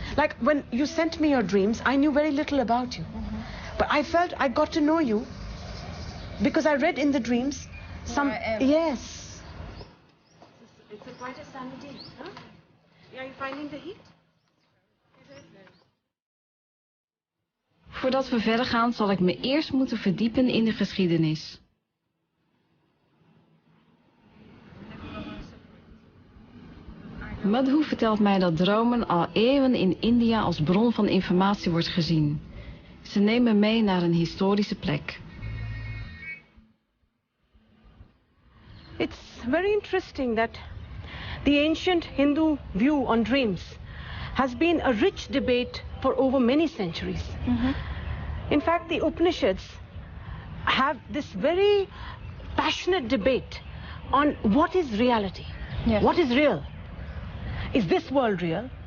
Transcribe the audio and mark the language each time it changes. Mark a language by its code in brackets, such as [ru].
[en] Like when you sent me your dreams, I knew very little about you. But I felt I got to know you because I read in the dreams some... Yes. It's quite a sunny day, huh? Are you finding the heat? [nl] Voordat we verder gaan, zal ik me eerst moeten verdiepen in de geschiedenis. Madhu vertelt mij dat dromen al eeuwen in India als bron van informatie wordt gezien. Ze nemen mee naar een historische plek. [en] It's very interesting that the ancient Hindu view on dreams has been a rich debate for over many centuries. In fact, the Upanishads have this very passionate debate on what is reality, what is real. Is this world real?